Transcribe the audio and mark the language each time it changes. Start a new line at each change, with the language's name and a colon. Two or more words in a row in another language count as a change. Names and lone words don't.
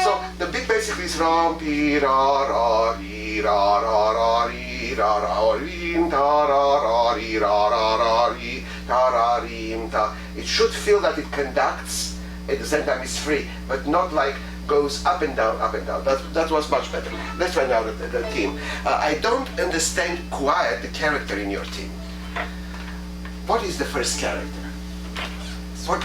English: So the beat basically is ram pi ra ra ri ra ra ra ri ra ra rim ta ra ra ri ra ra ra ri ta ra rim ta. It should feel that it conducts at the same time it's free, but not like goes up and down, up and down. That was much better. Let's try now the theme. I don't understand quite the character in your theme. What is the first character? What?